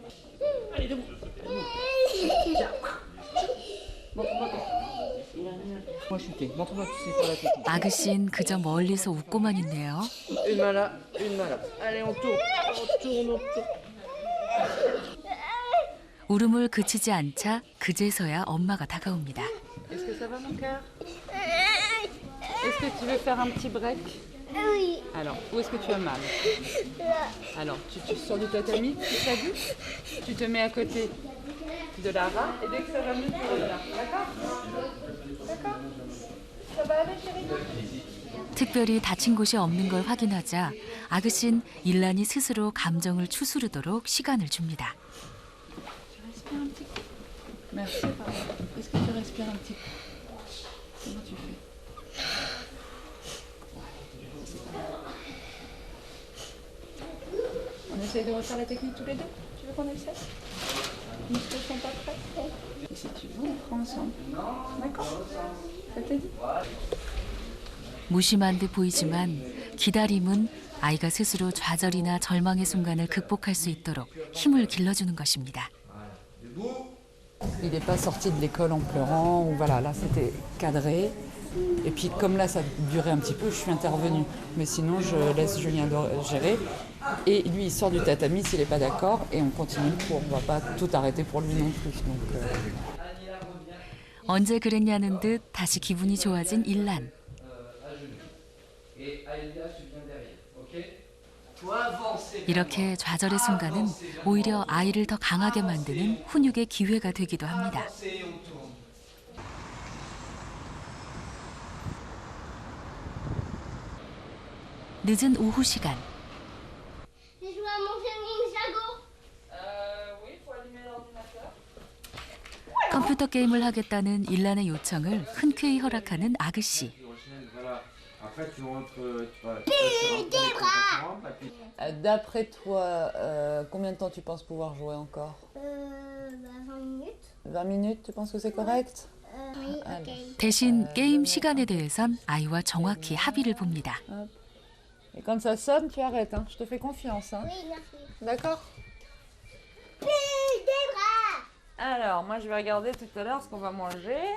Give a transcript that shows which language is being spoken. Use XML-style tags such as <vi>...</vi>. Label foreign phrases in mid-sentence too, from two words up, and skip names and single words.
<ko>아그씨는 그저 멀리서 웃고만 있네요. 울음을 그치지 않자 그제서야 엄마가 다가옵니다.</ko> <fr>Est-ce que ça va mon cœur? Est-ce que tu veux faire un petit break? Oui. Alors, où est-ce que tu as mal? Alors, tu sors du tatami, tu t'habilles, tu te mets à côté de Lara et dès que ça va mieux, tu reviens. D'accord? D'accord? Ça va aller chérie?</fr> <ko>특별히 다친 곳이 없는 걸 확인하자 아그씨는 일란이 스스로 감정을 추스르도록 시간을 줍니다.</ko> <fr>Merci, pardon. Est-ce que tu respires un petit peu? Comment tu fais? On essaye de refaire la technique tous les deux? Tu veux qu'on essaie? Les muscles sont pas prêts? Et si tu veux, on prend ensemble. D'accord? Ça te dit?</fr> <ko>무심한 듯 보이지만 기다림은 아이가 스스로 좌절이나 절망의 순간을 극복할 수 있도록 힘을 길러주는 것입니다.</ko> <fr>Il n'est pas sorti de l'école en pleurant, ou voilà, là c'était cadré. Et puis comme là ça durait un petit peu, je suis intervenue. Mais sinon je laisse Julien gérer. Et lui il sort du tatami s'il n'est pas d'accord et on continue le cours. On ne va pas tout arrêter pour lui non plus. Donc,</fr> <ko>언제 그랬냐는 듯 다시 기분이 좋아진 일란. 이렇게 좌절의 순간은 오히려 아이를 더 강하게 만드는 훈육의 기회가 되기도 합니다. 늦은 오후 시간. 컴퓨터 게임을 하겠다는 일란의 요청을 흔쾌히 허락하는 아그씨.</ko> <fr>D'après toi, combien de temps tu penses pouvoir jouer encore? 20 minutes. 20 minutes, tu penses que c'est correct? Oui, ok.</fr> <ko>대신 게임 시간에 대해선 아이와 정확히 합의를 봅니다.</ko> <fr>Et quand ça sonne, tu arrêtes, hein. Je te fais confiance. Hein. Oui, merci. D'accord? Des bras. Alors, moi je vais regarder tout à l'heure ce qu'on va manger.</fr>